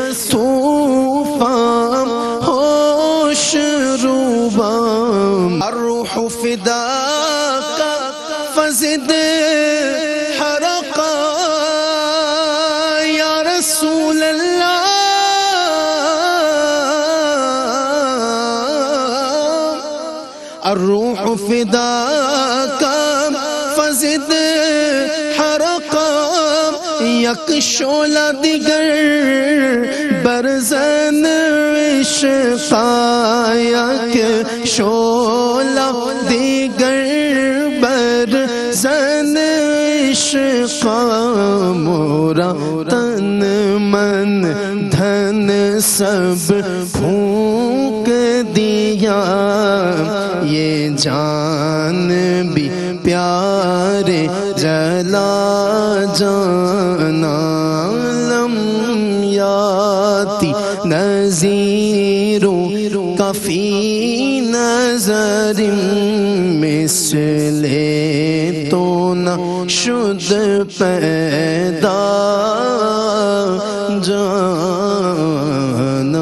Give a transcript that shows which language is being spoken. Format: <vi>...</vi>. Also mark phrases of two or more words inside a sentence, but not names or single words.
<fa>طوفان ہوش روبا</fa> <ar>الروح فداک فزد حرقا یا رسول اللہ الروح فداک فزد حرقا</ar> <fa>یک شعلہ دیگر برزن عشقا یک شعلہ دیگر برزن عشقا</fa> <ur>مورا تن من دھن سب پھونک دیا یہ جان بھی پیارے جلا</ur> <fa>جانا</fa> <ar>لم یاتی نذیر کفی نظر</ar> <fa>مثل تو نہ شد پیدا جانا.</fa>